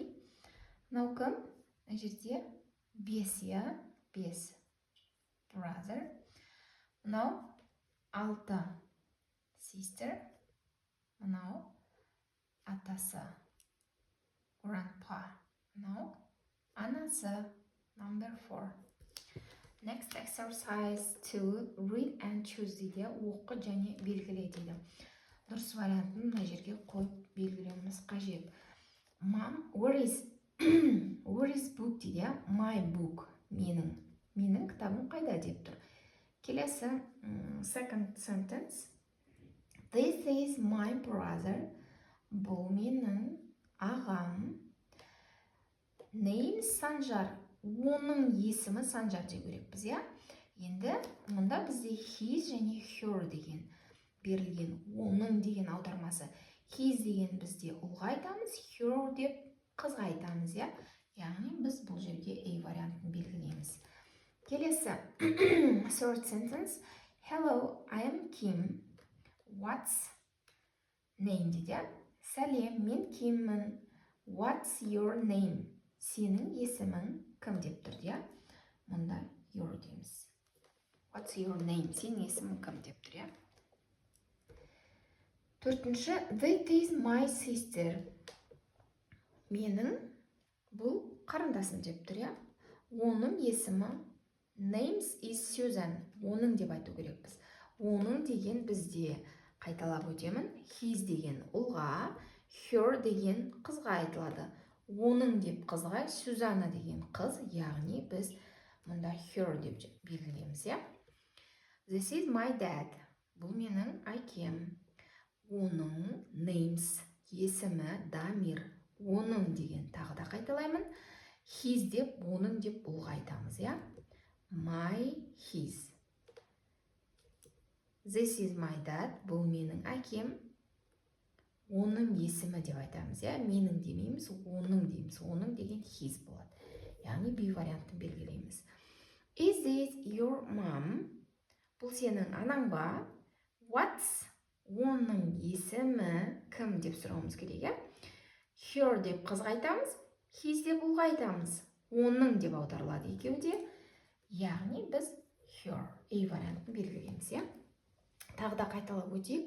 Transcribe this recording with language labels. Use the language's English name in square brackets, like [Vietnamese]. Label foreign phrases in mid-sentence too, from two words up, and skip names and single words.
[Kazakh] Мынау кім? Мына жерде 5, 5. Brother. Мынау 6. Sister. Мынау атасы. Grandpa. Мынау анасы. [English] Number 4. Next exercise 2. Read and choose [Kazakh] дейді. Оқы және белгіле дейді. Дұрыс вариантын мына жерге қойып белгілеуіміз қажет. [English] Mom, where is book дейді. My book. [Kazakh] Менің кітабым қайда деп тұр. Келесі, [English] second sentence. This is my brother. [Kazakh] Бұл менің ағам. [English] Name Санжар. [Kazakh] Оның есімі Санжар деп керекпіз, Енді мұнда бізде his және her деген берілген. Оның деген аудармасы. His деген бізде ұлға айтамыз, her деп қызға айтамыз, Яғни біз бұл жерге A вариантын белгілейміз. Келесі, [English] third sentence. Hello, I am Kim. What's name дейді. [Kazakh] Сәлем, мен Киммін. [English] What's your name? [Kazakh] Сенің есімің кім деп тұр, Мұнда your дейміз. [English] What's your name? [Kazakh] Сенің есімің кім деп тұр, Төртінші, [English] that is my sister. [Kazakh] Менің бұл қарындасым деп тұр, Оның есімі [English] names is Susan. [Kazakh] Оның деп айту керекпіз. Оның деген бізде қайталап өтемін. His деген ұлға, her деген қызға айтылады. Оның деп қызға, Сюзанна деген қыз, яғни біз мұнда her деп белгілейміз, [English] This is my dad. [Kazakh] Бұл менің әкем. Оның names есімі Дамир. Оның деген тағы да қайталаймын. His деп, оның деп ұлға айтамыз, [English] My, his. This is my dad. [Kazakh] Бұл менің әкем. Оның есімі деп айтамыз, Менің демейміз, оның дейміз. Оның деген his болады. Яғни B вариантын белгілейміз. [English] Is this your mom? [Kazakh] Бұл сенің анаң ба? [English] What's? [Kazakh] Оның есімі кім деп сұрауымыз керек, Her деп қызға айтамыз, his деп ұлға айтамыз. Оның деп аударылады екеуде. Яғни біз her, A вариантын белгілейміз, Тағы да қайталап өтейік.